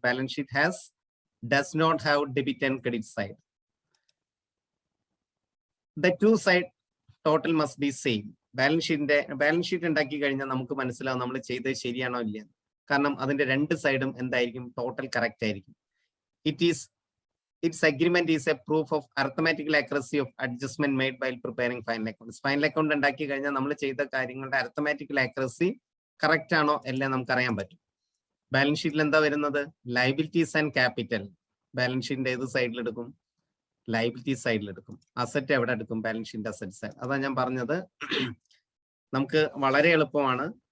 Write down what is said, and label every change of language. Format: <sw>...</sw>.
<en>Balance sheet has does not have debit and credit side. The two side total must be same.</en> <ml>Balance sheet ഉണ്ടാക്കി കഴിഞ്ഞാൽ നമുക്ക് മനസ്സിലാവും നമ്മൾ ചെയ്തത് ശരിയാണോ ഇല്ല. കാരണം അതിന്റെ രണ്ട് സൈഡും എന്തായിരിക്കും? ടോട്ടൽ കറക്റ്റ് ആയിരിക്കും.</ml> <en>Its agreement is a proof of arithmetical accuracy of adjustment made while preparing final accounts.</en> <ml>Final account ഉണ്ടാക്കി കഴിഞ്ഞാൽ നമ്മൾ ചെയ്ത കാര്യങ്ങളുടെ arithmetical accuracy കറക്റ്റ് ആണോ എല്ലാം നമുക്ക് അറിയാൻ പറ്റും. ബാലൻസ് ഷീറ്റിൽ എന്താ വരുന്നത്? Liabilities and capital. ബാലൻസ് ഷീറ്റിന്റെ ഏത് സൈഡിൽ എടുക്കും? ലയബിലിറ്റി സൈഡിൽ എടുക്കും. അസറ്റ് എവിടെ എടുക്കും? ബാലൻസ് ഷീറ്റിന്റെ അസറ്റ് സൈഡ്. അതാ ഞാൻ പറഞ്ഞത്, നമുക്ക് വളരെ എളുപ്പമാണ്.</ml>